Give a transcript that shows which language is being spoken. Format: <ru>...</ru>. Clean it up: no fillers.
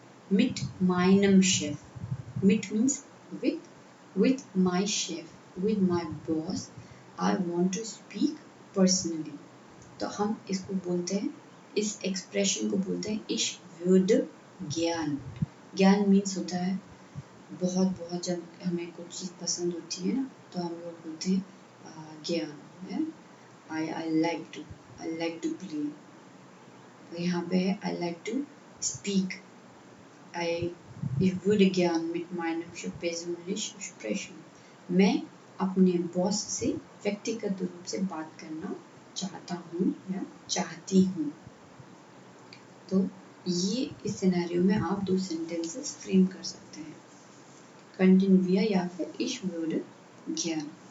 <de>Mit meinem Chef.</de> <en>Mit means with my chef, with my boss, I want to speak personally.</en> <hi>तो हम इसको बोलते हैं, इस एक्सप्रेशन को बोलते हैं</hi> <de>ich würde gern.</de> <hi>ज्ञान मीन्स होता है बहुत. जब हमें कुछ चीज़ पसंद होती है ना तो हम लोग बोलते हैं ज्ञान.</hi> <en>I like to play.</en> <hi>तो यहाँ पे है</hi> <en>I like to speak.</en> <de>Ich würde gern mit meinem Chef persönlich sprechen.</de> <hi>मैं अपने बॉस से व्यक्तिगत रूप से बात करना चाहता हूँ या चाहती हूँ. तो ये इस सिनेरियो में आप 2 सेंटेंसेस फ्रेम कर सकते हैं.</hi> <de>Könnten wir</de> <hi>या फिर</hi> <de>ich würde gern.</de>